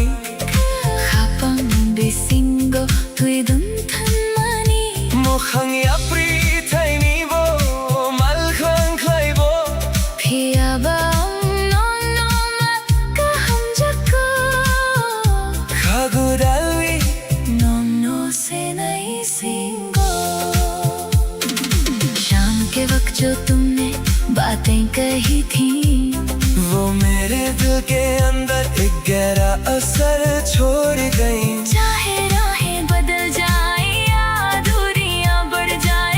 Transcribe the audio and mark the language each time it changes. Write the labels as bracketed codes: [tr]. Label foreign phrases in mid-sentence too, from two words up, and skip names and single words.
[trp] khapang bisingo tui dun than mani Mokhang yapri thaini bo malkhang khlaibo phia bang no ma ka hum jako Khagu dalwi no से नहीं सींगो। [hi] शाम के वक्त जो तुमने बातें कही थी वो मेरे दिल के अंदर एक गहरा असर छोड़ गई चाहे राहें बदल जाए या दूरियां बढ़ जाए